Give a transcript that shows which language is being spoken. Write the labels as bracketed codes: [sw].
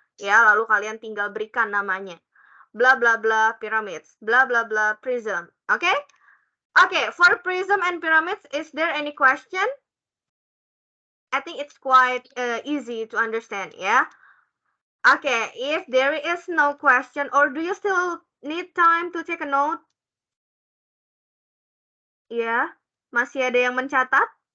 [id] Ya, lalu kalian tinggal berikan namanya. [en] Blah blah blah pyramids, blah blah blah prism. Okay? Okay, for prism and pyramids, is there any question? I think it's quite easy to understand, yeah? Okay, if there is no question, or do you still need time to take a note? [id] Ya, masih ada yang mencatat?